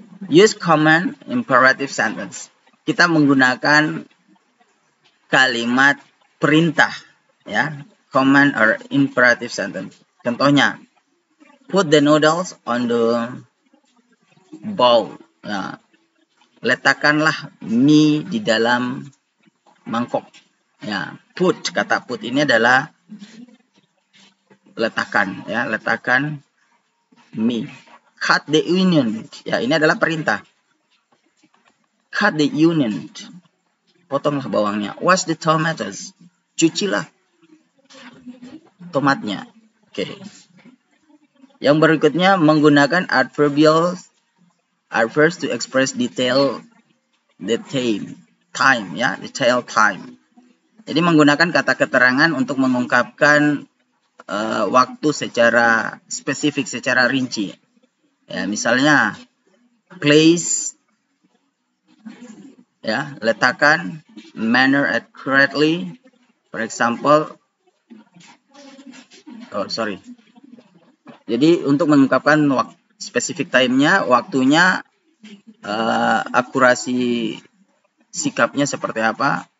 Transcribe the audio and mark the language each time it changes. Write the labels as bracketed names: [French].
[English] Use command imperative sentence. [Indonesian] Kita menggunakan kalimat perintah ya, [English] command or imperative sentence. Contohnya, put the noodles on the bowl. [Indonesian] Ya. Letakkanlah mie di dalam mangkok. Ya, put, kata put ini adalah letakkan ya, letakkan mie. [English] Cut the onion. [Indonesian] Ya, ini adalah perintah. [English] Cut the onion. [Indonesian] Potonglah bawangnya. [English] Wash the tomatoes. [Indonesian] Cucilah tomatnya. [English] Oke. [Indonesian] Yang berikutnya menggunakan [English] adverbials to express detail time [Indonesian] ya, [English] detail time. [Indonesian] Jadi menggunakan kata keterangan untuk mengungkapkan waktu secara spesifik, secara rinci. Ya, misalnya place, ya, letakkan, [English] manner accurately. For example, [Indonesian] jadi untuk mengungkapkan spesifik time-nya, waktunya, akurasi sikapnya seperti apa.